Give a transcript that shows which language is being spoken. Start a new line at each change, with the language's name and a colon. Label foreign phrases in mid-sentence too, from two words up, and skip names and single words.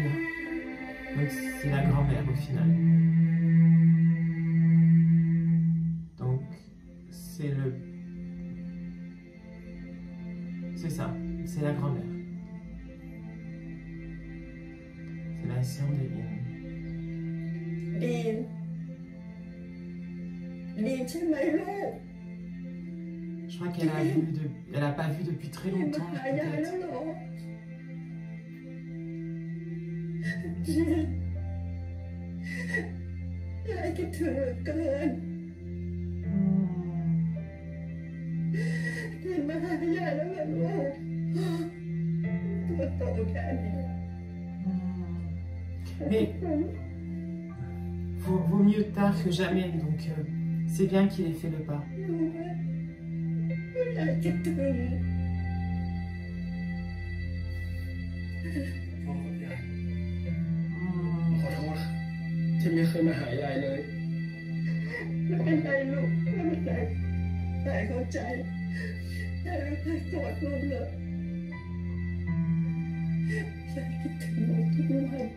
French: Donc c'est la grand-mère au final. Donc c'est le... C'est ça, c'est la grand-mère. C'est la sœur de In.
Thai: ดีนดีนใช่ไหมลูก
French: Je crois qu'elle a vu elle a pas vu depuis très
Thai: มา
French: longtemps
Thai: หายายแล้ว
French: peut-être.
Thai: เหรอยายคิดถึงเหลือเกินดีนมาหายายแล้วเหรอลูกตัวโตแค่นี้
French: Mais vaut mieux tard que jamais, donc c'est bien qu'il ait fait le pas.
Thai: รู้ไหมยายคิดถึง พ่อกับยาย Hmm. ขอโทษที่ไม่เคยมาหายายเลย ไม่เป็นไรลูกไม่เป็นไรยายเข้าใจยายไม่เคยโกรธลูกเลยยายคิดถึงลูกทุกวัน